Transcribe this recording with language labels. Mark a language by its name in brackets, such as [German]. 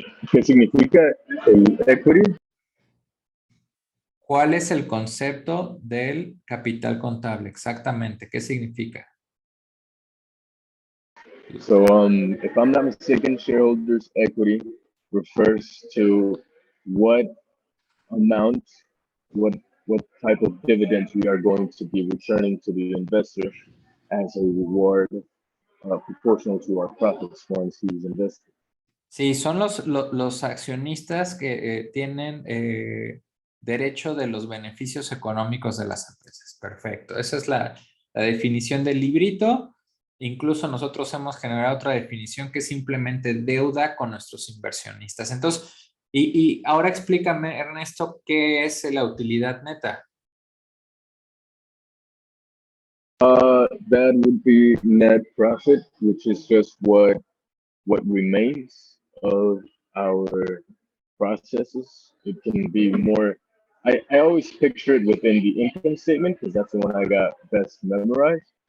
[Spanish] ¿Qué significa el equity? ¿Cuál es el concepto del capital contable? Exactamente, ¿qué significa? [English] So, if I'm not mistaken, shareholders' equity refers to what amount, what type of dividends we are going to be returning to the investor as a reward proportional to our profits once he's invested. [Spanish] Sí, son los accionistas que tienen derecho de los beneficios económicos de las empresas. Perfecto. Esa es la definición del librito. Incluso nosotros hemos generado otra definición que es simplemente deuda con nuestros inversionistas. Entonces, y ahora explícame, Ernesto, ¿qué es la utilidad neta? [English] That would be net profit, which is just what remains of our processes. It can be more. I always picture it within the income statement because that's the one I got best memorized.